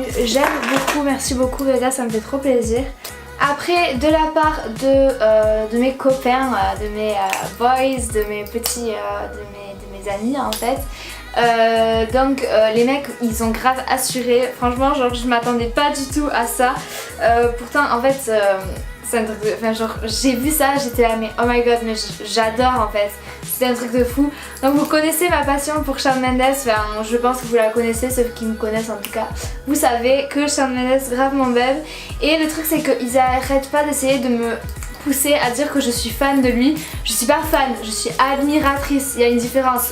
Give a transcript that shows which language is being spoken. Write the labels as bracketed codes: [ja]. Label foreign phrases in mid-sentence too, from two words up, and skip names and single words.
[fr] J'aime beaucoup, merci beaucoup Vega, ça me fait trop plaisir. Après, de la part de mes copains, de mes boys, de mes petits, de mes amis en fait. Les mecs ils ont grave assuré, franchement genre je m'attendais pas du tout à ça. Pourtant en fait c'est un truc de... Enfin genre j'ai vu ça, j'étais là mais [en] oh my god [fr] mais j'adore en fait. C'est un truc de fou. Donc vous connaissez ma passion pour Shawn Mendes, enfin je pense que vous la connaissez, ceux qui me connaissent en tout cas. Vous savez que Shawn Mendes grave mon beb. Et le truc c'est qu'ils arrêtent pas d'essayer de me pousser à dire que je suis fan de lui. Je suis pas fan, je suis admiratrice, il y a une différence.